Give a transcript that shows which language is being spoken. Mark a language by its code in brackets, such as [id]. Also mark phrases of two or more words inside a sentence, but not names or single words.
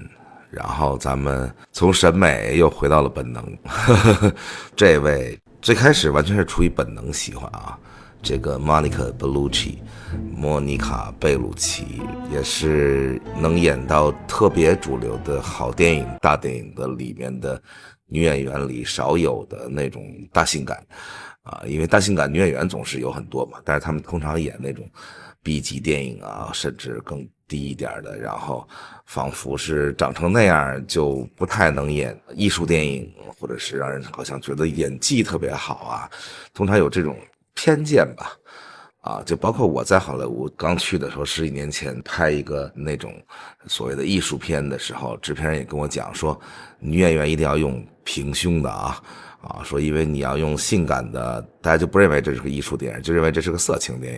[zh] 然後咱們從審美又回到了本能，這位最開始完全是出於本能喜歡啊，這個 Monica Bellucci， 莫妮卡·貝魯奇也是能演到特別主流的好電影、大電影的裡面的女演員裡少有的那種大性感啊，因為大性感女演员总是有很多嘛，但是他們通常演那种 B 級電影啊，甚至更低一點的，然後仿佛是長成那樣就不太能演藝術電影，或者是讓人好像覺得演技特別好啊，通常有這種偏見吧。啊，就包括我在好萊塢剛去的時候，10幾年前拍一個那種所謂的藝術片的時候，製片人也跟我講說，女演員一定要用平胸的啊，說因為你要用性感的，大家就不認為這是個藝術電影，就認為這是個色情電影。